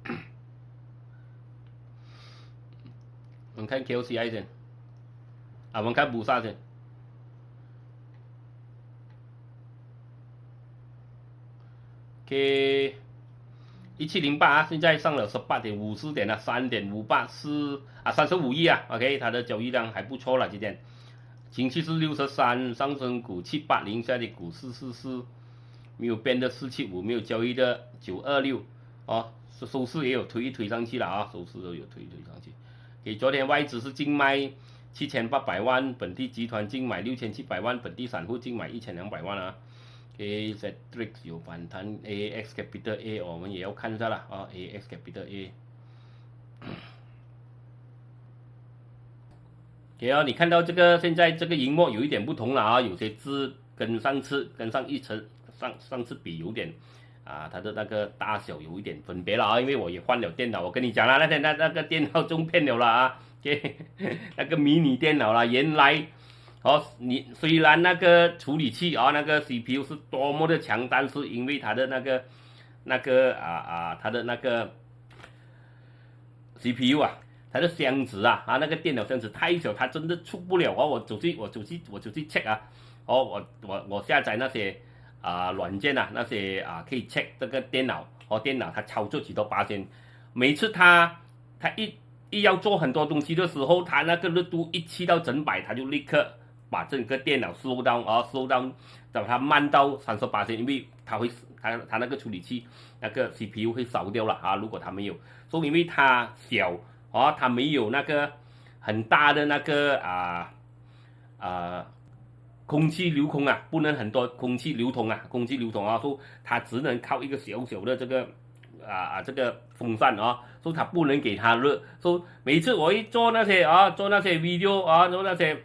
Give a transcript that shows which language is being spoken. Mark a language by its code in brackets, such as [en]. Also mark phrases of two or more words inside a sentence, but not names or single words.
[zh] 我們看 KOCI 先，我們看布薩先。1708現在上了18.54點了，3.5835億，OK， 它的交易量還不錯了，今天，情緒是63，上升股780，下跌股444，沒有變的475，沒有交易的926，收市也有推上去了收市都有推上去，給昨天外資是淨賣7800萬，本地集團淨買6700萬，本地散戶淨買1200萬Zetrix 有反彈 ，AX Capital A 我們也要看一下了 AX Capital A。你看到這個現在這個螢幕有一點不同了有些字跟上次上次比有點它的那個大小有一點分別了因為我也換了電腦，我跟你講了那天那個電腦中騙了啦那個迷你電腦啦，原來。你雖然那個處理器那個 CPU 是多麼的強，但是因為它的它的那個 CPU 它的箱子那個電腦箱子太小，它真的出不了我走去 check 我下載那些軟件那些可以 check 這個電腦電腦它操作幾多%，每次它一要做很多東西的時候，它那個熱度一去到整百，它就立刻。把整個電腦 [en] slow down， [zh] 讓它慢到30%，因為它那個處理器那個 CPU 會燒掉了如果它沒有，所以因為它小它沒有那個很大的那個空氣流通不能很多空氣流通所以它只能靠一個小小的這個這個風扇所以它不能給它熱，所以每次我一做那些video 做那些。